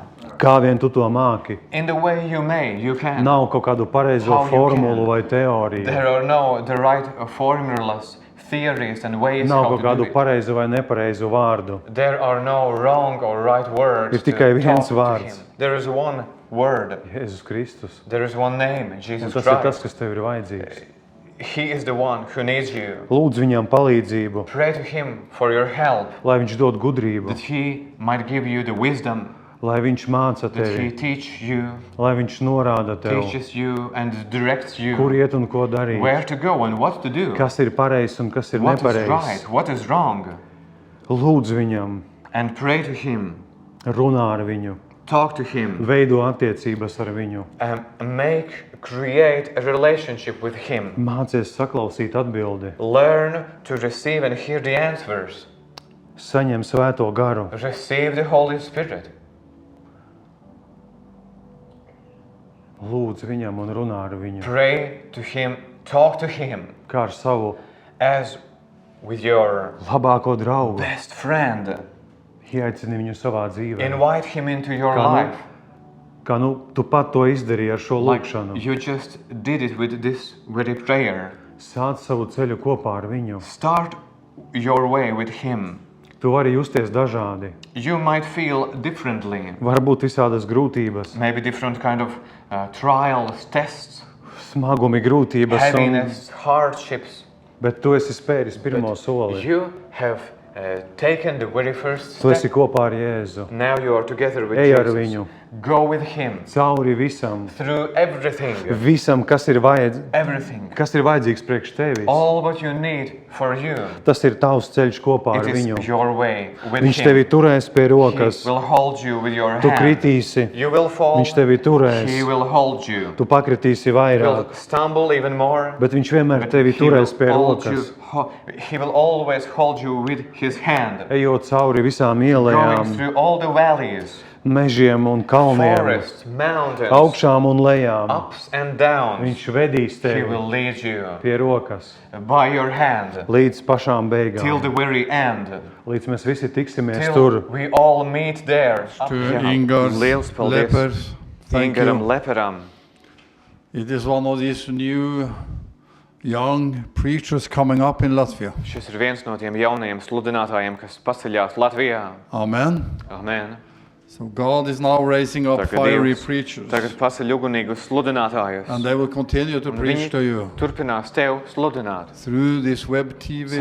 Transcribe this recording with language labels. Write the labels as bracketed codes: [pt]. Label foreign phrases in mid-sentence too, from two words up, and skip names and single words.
[lv] Kā vien tu to māki. [en] In the way you may, you can. [lv] Nav kaut kādu pareizo [en] How you [lv] formulu [en] can. [lv] vai teoriju. [en] There are no the right formulas, theories and ways [lv] Nav [en] how [lv] kaut [en] to do [lv] kādu [en] it. [lv] pareizu vai nepareizu vārdu. [en] There are no wrong or right words [lv] Ir tikai [en] to [lv] viens [en] talk to [lv] vārds. [en] him. There is one word. [lv] Jēzus Kristus. [en] There is one name, [lv] Un [en] Jesus [lv] tas ir tas, [en] Christ. [lv] kas tev ir vajadzīgs. [en] He is the one who needs you. [lv] Lūdzu viņam palīdzību, [en] Pray to him for your help, [lv] lai viņš dod gudrību, [en] that he might give you the wisdom, [lv] lai viņš māca [en] that he [lv] tevi, [en] teach you, [lv] lai viņš norāda tev, [en] teaches you and directs you [lv] kur iet un ko darīt, [en] where to go and what to do, [lv] kas ir pareizs un kas ir [en] what is [lv] nepareizs. [en] right, what is wrong, [lv] Lūdzu viņam, [en] and pray to him, [lv] runā ar viņu, [en] talk to him, [lv] veido attiecības ar viņu, [en] create a relationship with him. [lv] mācies saklausīt atbildi, [en] Learn to receive and hear the answers. [lv] saņem svēto garu, [en] Receive the Holy Spirit. [lv] lūdzu viņam un runā ar viņu, [en] Pray to him, talk to him [lv] kā ar savu [en] as with your [lv] labāko draugu, [en] best friend. [lv] ieaicini viņu savā dzīvē, [en] Invite him into your [lv] Kā nu- [en] life. [lv] kā nu tu pat to izdarīji ar šo [en] Like [lv] lūkšanu. [en] you just did it with this very prayer. [lv] Sāc savu ceļu kopā ar viņu. [en] Start your way with him. [lv] Tu vari justies dažādi. [en] You might feel differently. [lv] Var būt visādas grūtības, [en] Maybe different kind of trials, tests, [lv] smagumi, grūtības, [en] heaviness, hardships. [lv] bet tu esi spēris pirmo soli. [en] You have taken the very first [lv] Tu esi [en] step. [lv] kopā ar Jēzu. [en] Now you are together with [lv] Ej ar [en] Jesus. [lv] viņu, [en] Go with him [lv] cauri visam, [en] through everything. [lv] visam, kas ir [en] Everything. [lv] vajadzīgs priekš tevis. [en] All what you need for you. [lv] Tas ir tavs ceļš kopā ar [en] It is [lv] viņu. [en] your way with [lv] Viņš [en] him. [lv] tevi turēs pie rokas. [en] He will hold you with your [lv] Tu [en] hand. [lv] kritīsi, [en] You will fall. [lv] viņš tevi turēs. [en] He will hold you. [lv] Tu pakritīsi [en] He will [lv] vairāk, [en] stumble even more. [lv] bet viņš vienmēr [en] But [lv] tevi [en] he will [lv] turēs pie [en] hold you, [lv] rokas. [en] he will always hold you with his hand. [lv] Ejot cauri visām [en] Going [lv] ielām, [en] through all the valleys, [lv] mežiem un kalniem, [en] forests, mountains, [lv] augšām un lejām. [en] ups and downs. [lv] Viņš vedīs [en] He [lv] tevi [en] will lead you [lv] pie rokas [en] by your hand [lv] līdz pašām [en] till the [lv] beigām. [en] very end. [lv] Līdz mēs visi tiksimies [en] Till [lv] tur. [en] we all meet there. [lv] To Jā. [en] Ingar [lv] Liels paldies. [en] Lepers, thank [lv] Ingaram [en] you. [lv] Leperam. [en] It is one of these new young preachers coming up in Latvia. [lv] Šis ir viens no tiem jaunajiem sludinātājiem, kas paceļās Latvijā. [en] Amen. [lv] Amen. [en] So God is now raising up [lv] Tagad [en] fiery [lv] Dievs [en] preachers. [lv] tagad paceļ ugunīgus sludinātājus. [en] And they will continue to [lv] Un [en] preach [lv] viņi [en] to you [lv] turpinās tev sludināt [en] through this web TV